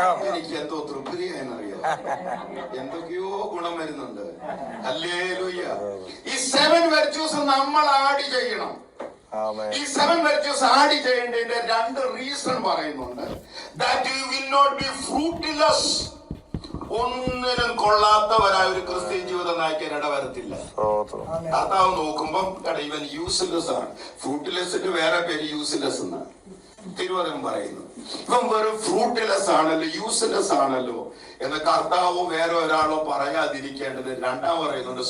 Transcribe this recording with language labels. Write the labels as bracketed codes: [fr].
[ml] എനിക്ക് എന്തോ തൃപ്തിയെന്നറിയാം, എന്തൊക്കെയോ ഗുണം വരുന്നുണ്ട്. ഹല്ലേലൂയ. ഈ 7 വെർച്യൂസ് നമ്മൾ ആഡ് ചെയ്യണം. ഈ 7 വെർച്യൂസ് ആഡ് ചെയ്യേണ്ടതിന്റെ 2 റീസൺ പറയുന്നുണ്ട്. [en] That you will not be fruitless. [ml] ഒന്നിനും കൊള്ളാത്തവരായ ഒരു ക്രിസ്ത്യൻ ജീവിതം നയിക്കാൻ ഇടവരത്തില്ല. കർത്താവ് നോക്കുമ്പം ഇവൻ യൂസ്ലെസ് ആണ്. ഫ്രൂട്ട്ലെസ്സിന് വേറെ പേര് യൂസ്ലെസ് എന്നാണ് തിരുവചനം പറയുന്നു. ഇപ്പം വെറും ഫ്രൂട്ട്ലെസ് ആണല്ലോ, യൂസ്ലെസ് ആണല്ലോ എന്ന് കർത്താവോ വേറെ ഒരാളോ പറയാതിരിക്കേണ്ടത് 2 പറയുന്നുണ്ട്.